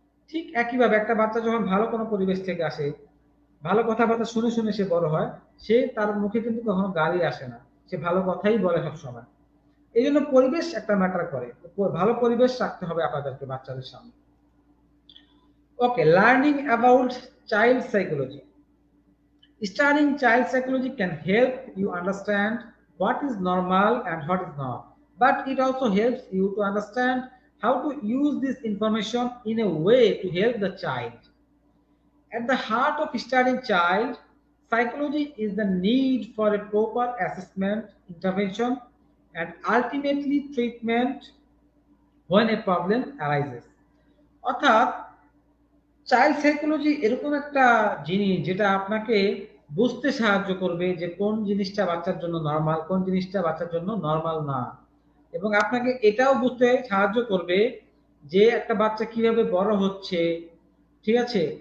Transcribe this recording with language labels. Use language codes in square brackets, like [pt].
[bn] ঠিক একইভাবে একটা বাচ্চা যখন ভালো কোনো পরিবেশ থেকে আসে, ভালো কথাবার্তা শুনে শুনে সে বড় হয়, সে তার মুখে কিন্তু কখনো গালি আসে না, সে ভালো কথাই বলে সবসময়। এই জন্য পরিবেশ একটা ম্যাটার করে। ভালো পরিবেশ রাখতে হবে আপনাদেরকে বাচ্চাদের সামনে। [en] Okay, learning about child psychology. Studying child psychology can help you understand what is normal and what is not, but it also helps you to understand how to use this information in a way to help the child. At the heart of studying child psychology is the need for a proper assessment, intervention, and ultimately treatment when a problem arises. [bn] অর্থাৎ child psychology এরকম একটা জিনিস যেটা আপনাকে বুঝতে সাহায্য করবে যে কোন জিনিসটা বাচ্চার জন্য নরমাল, কোন জিনিসটা বাচ্চার জন্য নরমাল না। এবং আপনাকে এটাও বুঝতে সাহায্য করবে যে একটা বাচ্চা কিভাবে বড় হচ্ছে, ঠিক আছে?